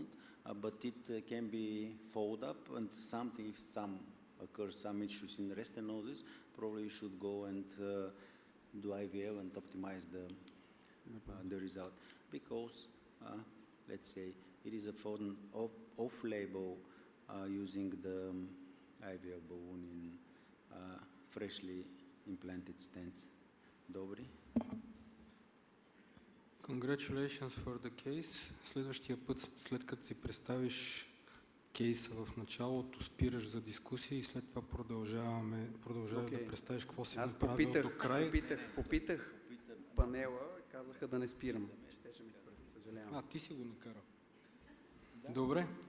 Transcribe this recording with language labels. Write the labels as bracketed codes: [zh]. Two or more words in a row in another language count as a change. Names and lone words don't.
[en] but it can be followed up, and if some issues in restenosis, probably you should go and do IVL and optimize the result, because let's say it is a phone off-label using the IVL balloon in freshly implanted stents. Dobri? Congratulations for the case. [bg] Следващия път, след като си представиш кейса в началото, спираш за дискусия и след това продължаваш да представиш какво си направил до край. Попитах панела, казаха да не спирам. Ще ми спрат, съжалявам. Ти си го накарал. Добре.